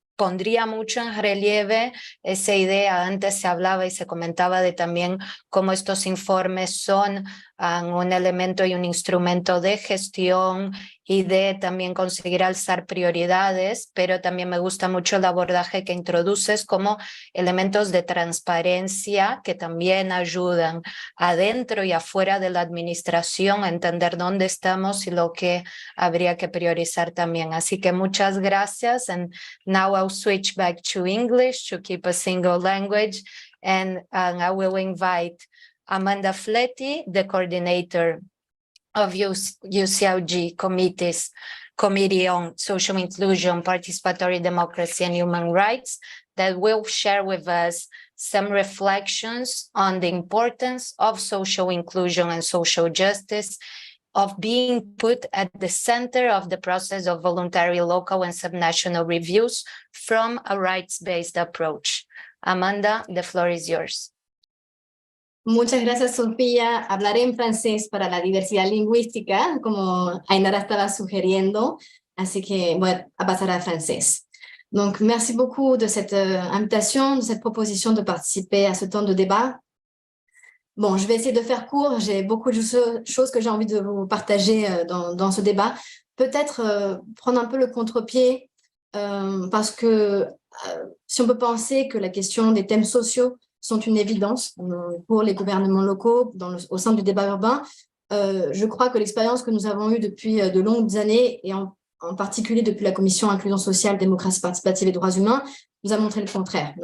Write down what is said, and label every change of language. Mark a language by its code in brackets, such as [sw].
[es] pondría mucho en relieve esa idea. Antes se hablaba y se comentaba de también cómo estos informes son un elemento y un instrumento de gestión y de también conseguir alzar prioridades, pero también me gusta mucho el abordaje que introduces como elementos de transparencia que también ayudan adentro y afuera de la administración a entender dónde estamos y lo que habría que priorizar también. Así que muchas gracias, [en] and now I'll switch back to English to keep a single language, and I will invite Amanda Fletti, the coordinator of UCLG Committee on Social Inclusion, Participatory Democracy and Human Rights, that will share with us some reflections on the importance of social inclusion and social justice, of being put at the center of the process of voluntary local and subnational reviews from a rights-based approach. Amanda, the floor is yours. [es] Muchas gracias, Sofía. Hablaré en francés para la diversidad lingüística, como Ainara estaba sugiriendo, así que voy a pasar al français. [fr] Donc, merci beaucoup de cette invitation, de cette proposition de participer à ce temps de débat. Bon, je vais essayer de faire court. J'ai beaucoup de choses que j'ai envie de vous partager dans ce débat. Peut-être prendre un peu le contre-pied, parce que si on peut penser que la question des thèmes sociaux sont une évidence pour les gouvernements locaux au sein du débat urbain, je crois que l'expérience que nous avons eue depuis de longues années, et en particulier depuis la Commission Inclusion sociale, démocratie participative et droits humains, nous a montré le contraire.